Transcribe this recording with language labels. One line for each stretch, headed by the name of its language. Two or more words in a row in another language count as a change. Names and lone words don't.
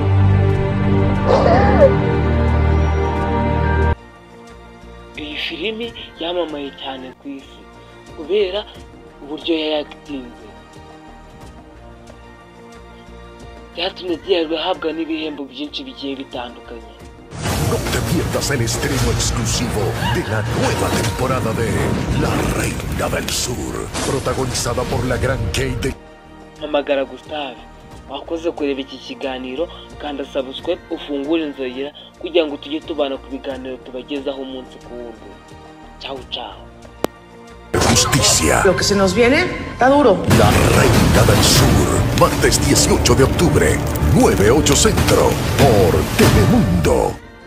Kinyarwanda: Iyi filimi yamamaye cyane ku isi kubera uburyo yayagitinze, byatumye gihabwa n'ibihembo byinshi bigiye bitandukanye.
Spanish: No te pierdas el estreno exclusivo de la nueva temporada de La Reina del Sur, protagonizada por la gran Kate.
Kinyarwanda: Hamagara Gustave, wakoze kureba iki kiganiro, kanda subscribe ufungure inzogera kugira ngo tujye tubana ku biganiro tubagezaho umunsi ku wundi.
Spanish: Chao chao. Justicia. Lo que se nos viene está duro. La Reina del Sur, martes 18 de octubre, 9/8 Centro, por Telemundo.